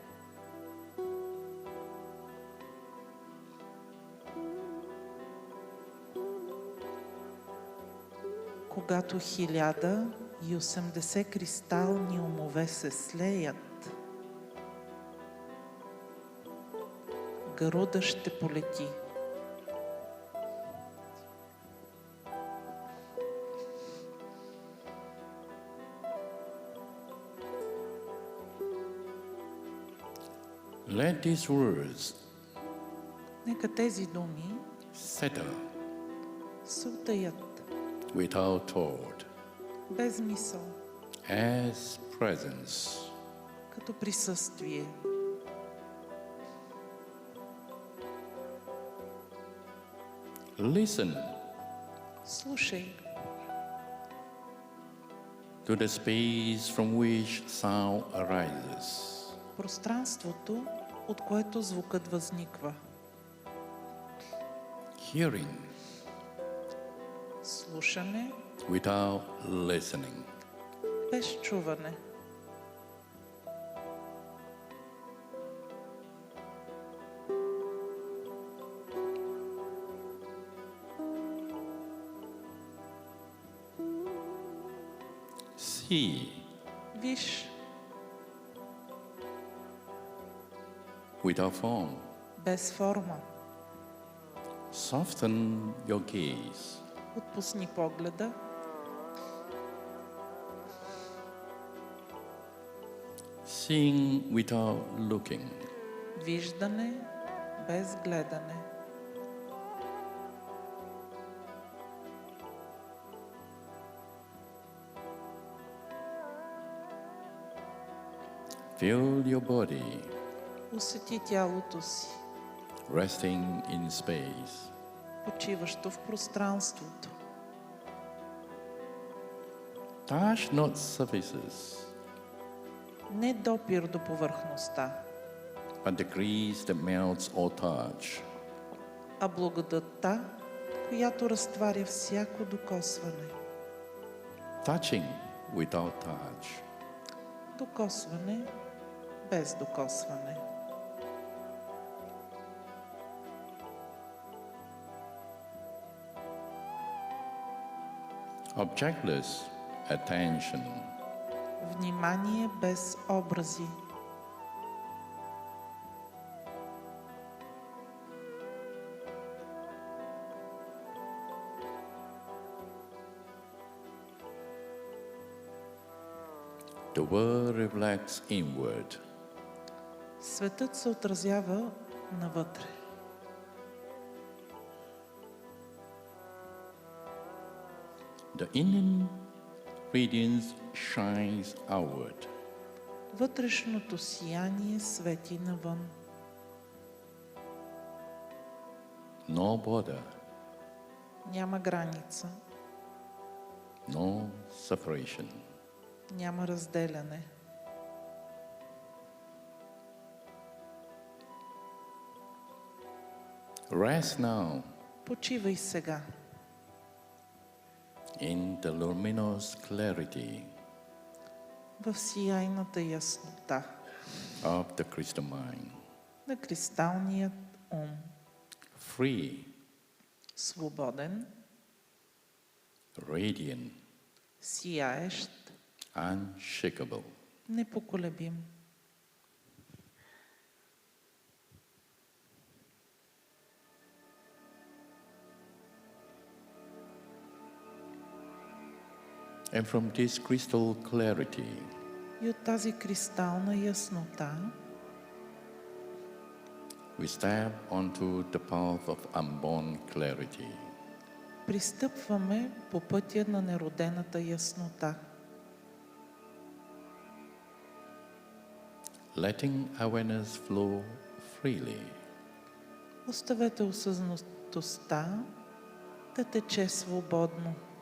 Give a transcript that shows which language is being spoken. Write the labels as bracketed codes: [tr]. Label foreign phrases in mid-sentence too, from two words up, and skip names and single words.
[bg] Когато 1080 кристални умове се слеят, Гаруда ще полети. [en] Let these words [bg] Нека тези думи [en] settle [bg] се утаят [en] without thought [bg] без мисъл, [en] as presence. [bg] като присъствие. [en] Listen [bg] Слушай [en] to the space from which sound arises. [bg] пространството, от което звукът възниква. [en] Hearing [bg] Слушане [en] without listening. [bg] без чуване. [en] See [bg] Виж [en] without form. [bg] без форма. [en] Soften your gaze. [bg] Отпусни погледа. [en] Seeing without looking. [bg] Виждане без гледане. [en] Feel your body [bg] Усети тялото си, [en] resting in space. [bg] почиващо в пространството. [en] Touch not surfaces, [bg] Не допир до повърхността, [en] but the grease that melts all touch. [bg] а благодатта, която разтваря всяко докосване. [en] Touching without touch. [bg] Докосване без докосване. [en] Objectless attention. [bg] Внимание без образи. [en] The world reflects inward. [bg] Светът се отразява навътре. [en] The inner radiance shines outward. [bg] Вътрешното сияние свети навън. [en] No border, [bg] Няма граница, [en] no separation. [bg] няма разделяне. [en] Rest now [bg] Почивай сега [en] in the luminous clarity [bg] в сияйната яснота [en] of the crystal mind. [bg] на кристалният ум. [en] Free, [bg] Свободен, [en] radiant, [bg] сияещ, [en] unshakable. [bg] непоколебим. [en] And from this crystal clarity, [bg] И от тази кристална яснота [en] we step onto the path of unborn clarity. [bg] пристъпваме по пътя на неродената яснота, [en] Letting awareness flow freely. [bg] оставете осъзнатостта да тече свободно.